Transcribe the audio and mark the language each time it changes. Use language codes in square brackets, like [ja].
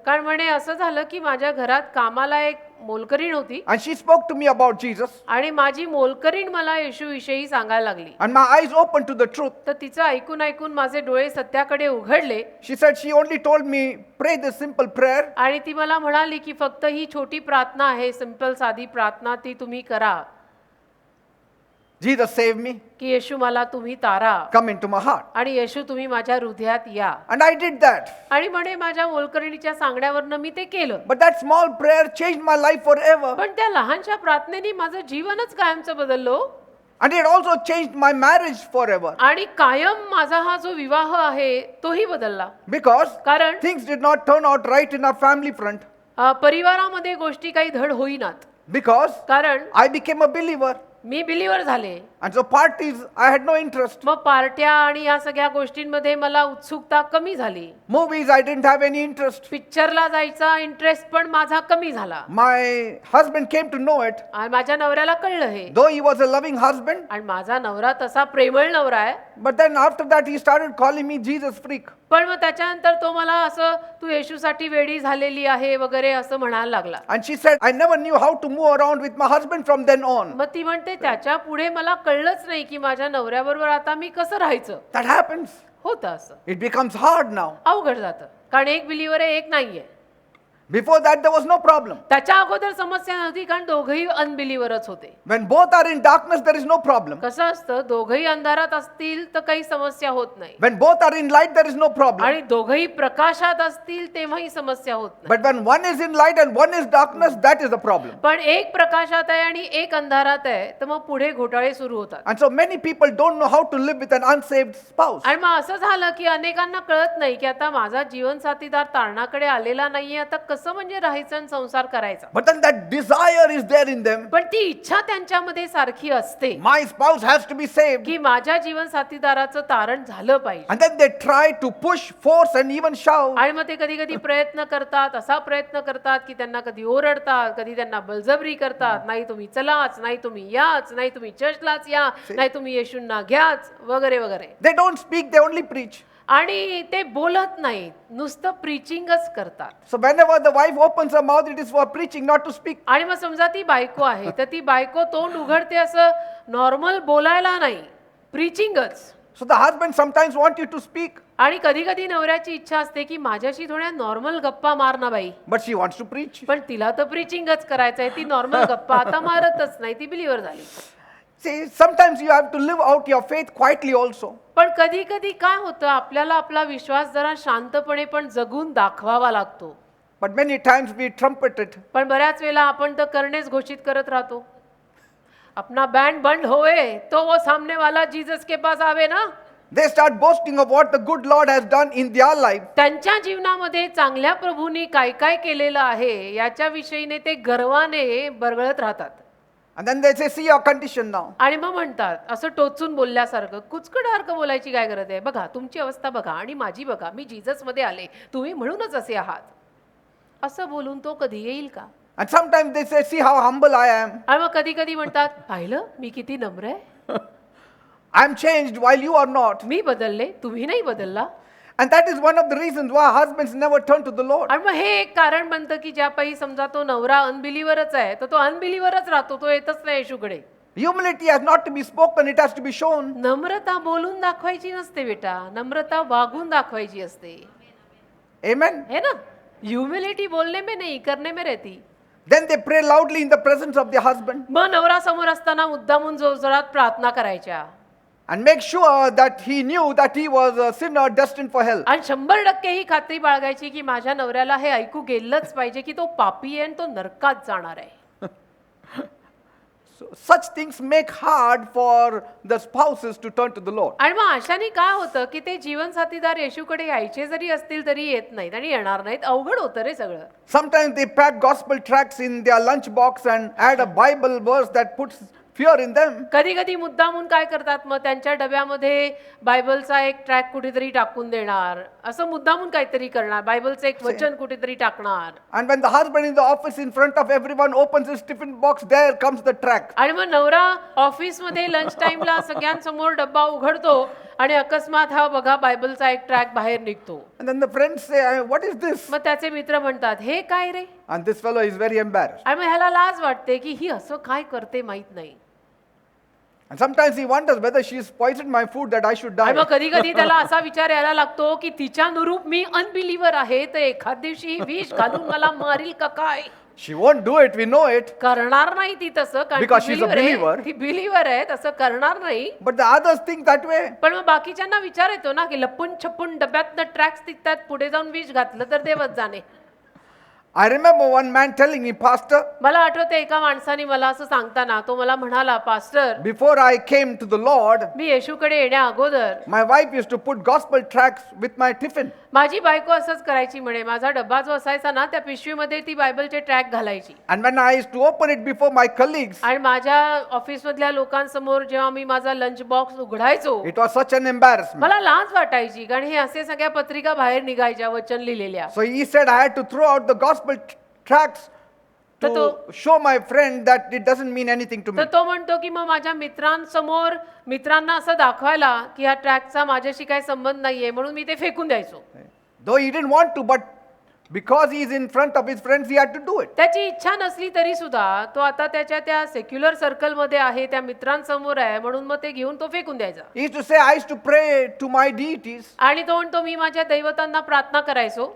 [mr] कारण म्हणे असं झालं की माझ्या घरात कामाला एक मोलकरीण होती [en] and she spoke to me about Jesus. [mr] आणि माझी मोलकरीण मला येशूविषयी सांगायला लागली. [en] And my eyes opened to the truth. [mr] तर तिचं ऐकून ऐकून माझे डोळे सत्याकडे उघडले. [en] She said she only told me, pray this simple prayer. [mr] आणि ती मला म्हणाली की फक्त ही छोटी प्रार्थना आहे, सिंपल साधी प्रार्थना, ती तुम्ही करा [en] Jesus save me, [mr] की येशू मला तुम्ही तारा [en] come into my heart. [mr] आणि येशू तुम्ही माझ्या हृदयात या. [en] And I did that. [mr] आणि म्हणे माझ्या मोलकरणीच्या सांगण्यावरनं मी ते केलं. [en] But that small prayer changed my life forever. [mr] पण त्या लहानशा प्रार्थनेने माझं जीवनच कायमचं बदललो [en] And it also changed my marriage forever. [mr] आणि कायम माझा हा जो विवाह आहे तोही बदलला. [en] Because [mr] कारण [en] things did not turn out right in our family front. [mr] परिवारामध्ये गोष्टी काही धड होईनात. [en] Because [mr] कारण [en] I became a believer. [mr] मी believer झाले. [en] And so parties, I had no interest. [mr] मग पार्ट्या आणि या सगळ्या गोष्टींमध्ये मला उत्सुकता कमी झाली. [en] Movies, I didn't have any interest. [mr] पिक्चरला जायचा इंटरेस्ट पण माझा कमी झाला. [en] My husband came to know it. [mr] आणि माझ्या नवऱ्याला कळलं हे. [en] Though he was a loving husband, [mr] आणि माझा नवरा तसा प्रेमळ नवरा आहे. [en] but then after that he started calling me Jesus freak. [mr] पण मग त्याच्यानंतर तो मला असं तू येशूसाठी वेडी झालेली आहे वगैरे असं म्हणायला लागला. [en] And she said, I never knew how to move around with my husband from then on. [mr] मग ती म्हणते त्याच्या पुढे मला कळलंच नाही की माझ्या नवऱ्याबरोबर आता मी कसं राहायचं. [en] That happens. [mr] होतं असं. [en] It becomes hard now. [mr] अवघड जातं कारण एक बिलीवर आहे एक नाहीये. [en] Before that, there was no problem. [mr] त्याच्या अगोदर समस्या नव्हती कारण दोघंही अनबिलीवरच होते. [en] When both are in darkness, there is no problem. [mr] कसं असतं दोघंही अंधारात असतील तर काही समस्या होत नाही. [en] When both are in light, there is no problem. [mr] आणि दोघंही प्रकाशात असतील तेव्हाही समस्या होत नाही. [en] But when one is in light and one is darkness, that is the problem. [mr] पण एक प्रकाशात आहे आणि एक अंधारात आहे तर मग पुढे घोटाळे सुरू होतात. [en] And so many people don't know how to live with an unsaved spouse. [mr] आणि मग असं झालं की अनेकांना कळत नाही की आता माझा जीवनसाथीदार तारणाकडे आलेला नाहीये, आता कसं म्हणजे राहायचं आणि संसार करायचा. [en] But then that desire is there in them. [mr] पण ती इच्छा त्यांच्यामध्ये सारखी असते [en] My spouse has to be saved. [mr] की माझ्या जीवनसाथीदाराचं तारण झालं पाहिजे. [en] And then they try to push, force, and even shout. [mr] आणि मग ते कधी कधी प्रयत्न करतात, असा प्रयत्न करतात की त्यांना कधी ओरडतात, कधी त्यांना बळजबरी करतात, नाही तुम्ही चलाच, नाही तुम्ही याच, नाही तुम्ही चर्चलाच या, नाही तुम्ही येशूंना घ्याच वगैरे वगैरे. [en] They don't speak, they only preach. [mr] आणि ते बोलत नाहीत, नुसतं प्रीचिंगच करतात. [en] So whenever the wife opens her mouth, it is for preaching, not to speak. [mr] आणि मग समजा ती बायको आहे तर ती बायको तोंड उघडते असं नॉर्मल बोलायला नाही, प्रीचिंगच. [en] So the husband sometimes wants you to speak, [mr] आणि कधी कधी नवऱ्याची इच्छा असते की माझ्याशी थोड्या नॉर्मल गप्पा मार ना बाई, [en] but she wants to preach. [mr] पण तिला तर प्रीचिंगच करायचं आहे. ती नॉर्मल गप्पा आता मारतच नाही, ती बिलीवर झाली. [en] See, sometimes you have to live out your faith quietly also. [mr] पण कधी कधी काय होतं आपल्याला आपला विश्वास जरा शांतपणे पण जगून दाखवावा लागतो. [en] But many times we trumpet it. [mr] पण बऱ्याच वेळेला आपण तर करणेच घोषित करत राहतो. [hi] अपना बैंड बंद होए तो वो सामने वाला जीसस के पास आवे ना. [en] They start boasting of what the good Lord has done in their life. [mr] त्यांच्या जीवनामध्ये चांगल्या प्रभूंनी काय काय केलेलं आहे याच्या विषयीने ते गर्वाने बरगळत राहतात. [en] And then they say, see your condition now. [mr] आणि मग म्हणतात असं टोचून बोलल्यासारखं, कुचकडासारखं बोलायची काय गरज आहे, बघा तुमची अवस्था बघा आणि माझी बघा, मी जीसस मध्ये आले, तुम्ही म्हणूनच असे आहात. असं बोलून तो कधी येईल का. [en] And sometimes they say, see how humble I am. [mr] आणि मग कधी कधी म्हणतात पाहिलं मी किती नम्र आहे, [en] I am changed while you are not. [mr] मी बदलले तुम्ही नाही बदलला. [en] And that is one of the reasons why husbands never turn to the Lord. [mr] आणि मग हे एक कारण बनतं की ज्या पायी समजा तो नवरा अनबिलीवरच आहे तर तो अनबिलीवरच राहतो, तो येतच नाही येशूकडे. [en] Humility has not to be spoken, it has to be shown. [mr] नम्रता बोलून दाखवायची नसते बेटा, नम्रता वागून दाखवायची असते. [en] Amen. [hi] है ना. ह्युमिलिटी बोलने में नहीं करने में रहती. [en] Then they pray loudly in the presence of their husband [mr] मग नवरा समोर असताना मुद्दामून जोरजोरात प्रार्थना करायच्या [en] and make sure that he knew that he was a sinner destined for hell. [mr] आणि 100% ही खात्री बाळगायची की माझ्या नवऱ्याला हे ऐकू गेलंच पाहिजे की तो पापी आहे आणि तो नरकात जाणार आहे. [en] So such things make hard for the spouses to turn to the Lord. [mr] आणि मग अशाने काय होतं की ते जीवन साथीदार येशूकडे यायचे जरी असतील तरी येत नाहीत आणि येणार नाहीत. अवघड होतं रे सगळं. [en] Sometimes they pack gospel tracts in their lunch box and add a Bible verse that puts fear in them. [mr] कधी कधी मुद्दामून काय करतात मग त्यांच्या डब्यामध्ये बायबलचा एक ट्रॅक कुठेतरी टाकून देणार, असं मुद्दामून काहीतरी करणार, बायबलचं एक वचन कुठेतरी टाकणार. [en] And when the husband in the office in front of everyone opens his tiffin box, there comes the tract. [mr] आणि मग नवरा ऑफिसमध्ये लंच टाइमला सगळ्यांसमोर डब्बा उघडतो आणि अकस्मात हा बघा बायबलचा एक ट्रॅक बाहेर निघतो. [en] And then the friends say, what is this? [mr] मग त्याचे मित्र म्हणतात हे काय रे. [en] And this fellow is very embarrassed. [mr] आणि मग ह्याला लाज वाटते की ही असं काय करते माहित नाही. [en] And sometimes he wonders whether she's poisoned my food that I should [mr] आणि [en] die. [mr] मग कधी कधी त्याला असा विचार यायला लागतो की तिच्या नुरूप मी अनबिलीवर आहे तर एखाद दिवशी ही विष घालून मला मारील का काय. [en] She won't do it, we know it. [mr] करणार नाही ती तसं कारण [en] Because she's a believer. [mr] ती बिलीवर आहे तसं करणार नाही. [en] But the others think that way. [mr] पण मग बाकीच्यांना विचार येतो ना की लपून छपून डब्यातनं ट्रॅक्स निघतात, पुढे जाऊन विष घातलं तर देवच जाणे. [en] I remember one man telling me, Pastor, [mr] मला आठवते एका माणसाने मला असं सांगताना तो मला म्हणाला, pastor [en] before I came to the Lord, [mr] मी येशूकडे येण्या अगोदर [en] my wife used to put gospel tracts with my tiffin. [mr] माझी बायको असंच करायची म्हणे. माझा डब्बा जो असायचा ना त्या पिशवीमध्ये ती बायबलचे ट्रॅक घालायची [en] And when I used to open it before my colleagues, [mr] आणि माझ्या ऑफिसमधल्या लोकांसमोर जेव्हा मी माझा lunch box उघडायचो [en] it was such an embarrassment. [mr] मला लाज वाटायची कारण हे असे सगळ्या पत्रिका बाहेर निघायच्या वचन लिहिलेल्या. [en] So he said I had to throw out the gospel tracts to show my friend that it doesn't mean anything to me. [mr] तर तो म्हणतो की मग माझ्या मित्रांसमोर मित्रांना असं दाखवायला की ह्या ट्रॅकचा माझ्याशी काही संबंध नाहीये म्हणून मी ते फेकून द्यायचो. [en] Though he didn't want to, but because he is in front of his friends, he had to do it. [mr] त्याची इच्छा नसली तरी सुद्धा तो आता त्याच्या त्या सेक्युलर सर्कलमध्ये आहे, त्या मित्रांसमोर आहे म्हणून मग ते घेऊन तो फेकून द्यायचा. [en] He used to say, I used to pray to my deities, [mr] आणि तो म्हणतो मी माझ्या दैवतांना प्रार्थना करायचो